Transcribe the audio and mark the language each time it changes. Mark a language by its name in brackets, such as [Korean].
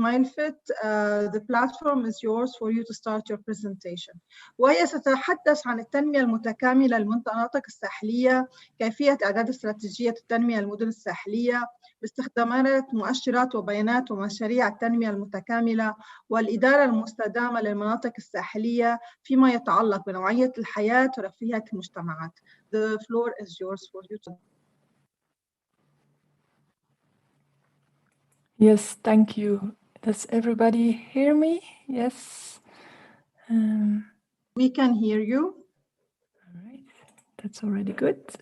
[English] Mailfit, the platform is yours for you to start your presentation. [Arabic] وهي ستتحدث عن التنمية المتكاملة للمناطق الساحلية، كيفية إعداد استراتيجية التنمية للمدن الساحلية باستخدامات مؤشرات وبيانات ومشاريع التنمية المتكاملة والإدارة المستدامة للمناطق الساحلية فيما يتعلق بنوعية الحياة ورفاهية المجتمعات. [English] The floor is yours for you to... Yes, thank you. Does everybody hear me? Yes. We can hear you. All right, that's already good.